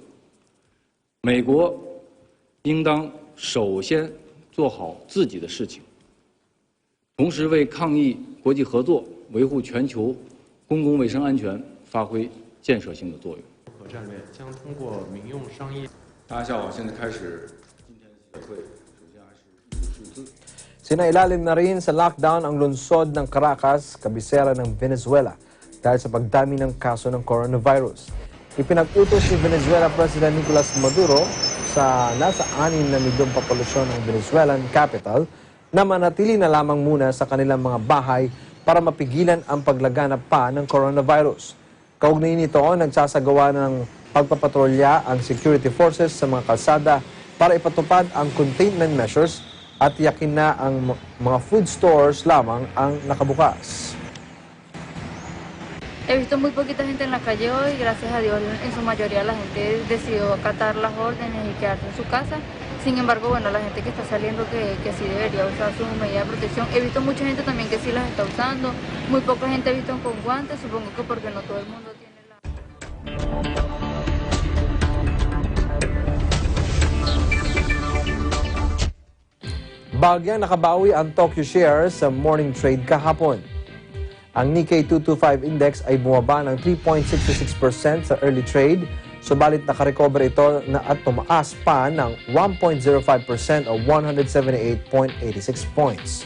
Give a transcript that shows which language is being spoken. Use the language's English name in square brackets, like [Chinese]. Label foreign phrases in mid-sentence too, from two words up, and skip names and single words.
[Chinese] 美国应当首先做好自己的事情，同时为抗疫国际合作、维护全球公共卫生安全发挥建设性的作用。核战略将通过民用商业。大家下午，现在开始今天的协会，首先还是一组数字。 [Filipino] Sinailalim na rin sa lockdown ang lungsod ng Caracas, kabisera ng Venezuela, dahil sa pagdami ng kaso ng coronavirus. Ipinag-utos ni Venezuela President Nicolas Maduro sa nasa 6 na milyong populasyon ng [English] Venezuelan capital [Filipino] na manatili na lamang muna sa kanilang mga bahay para mapigilan ang paglaganap pa ng coronavirus. Kaugnay nito, nagsasagawa ng pagpapatrolya ang [English] security forces [Filipino] sa mga kalsada para ipatupad ang [English] containment measures [Filipino] at yakin na ang mga [English] food stores [Filipino] lamang ang nakabukas. [Spanish] He visto muy poquita gente en la calle hoy, gracias a Dios en su mayoría la gente decidió acatar las órdenes y quedarse en su casa. Sin embargo, bueno, la gente que está saliendo que sí debería usar sus medidas de protección. He visto mucha gente también que sí las está usando, muy poca gente he visto con guantes, supongo que porque no todo el mundo tiene la... [Filipino] Bagyang nakabawi ang Tokyo shares sa [English] morning trade [Filipino] kahapon. Ang Nikkei 225 index ay bumaba ng 3.66% sa [English] early trade, [Filipino] subalit nakarecover ito na at tumaas pa ng 1.05% o 178.86 points.